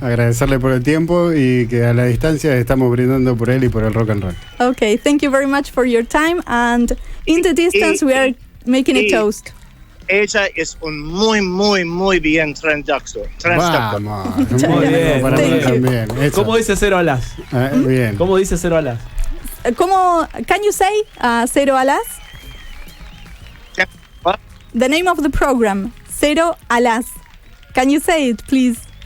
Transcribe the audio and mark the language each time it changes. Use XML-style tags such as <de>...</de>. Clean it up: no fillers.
<es>Agradecerle por el tiempo y que a la distancia estamos brindando por él y por el rock and roll.</es> <en>Okay, thank you very much for your time, and in the distance we are making a toast.</en> <es>Ella es un muy bien transductor. Vamos, muy bien. Para mí también. ¿Cómo dice Cero al As? Bien. ¿Cómo dice Cero al As?</es> <en>Can you say Cero al As? What? The name of the program, Cero al As. Can you say it, please?</en>